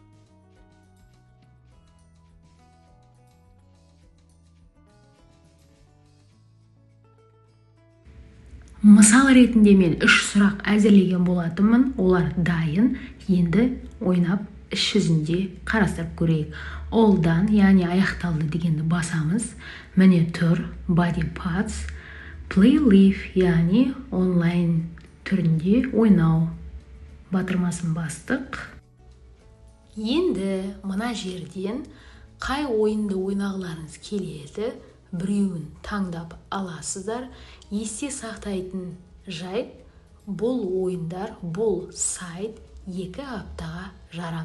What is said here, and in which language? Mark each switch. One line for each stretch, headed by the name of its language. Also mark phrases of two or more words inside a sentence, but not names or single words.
Kazakh: Мысал ретінде мен 3 сұрақ әзірлеген болатынмын. Олар дайын. Енді ойнап іс жүзінде қарастырып көрейік. Олдан, яғни аяқталды дегенді басамыз. Міне тұр
English: body parts, play live,
Kazakh: яғни онлайн түрінде ойнау батырмасын бастық. Енді мына жерден қай ойынды ойнағыларыңыз келеді, біреуін таңдап аласыздар. Есте сақтайтын жайт, бұл ойындар, бұл сайт 2 аптаға жарамды.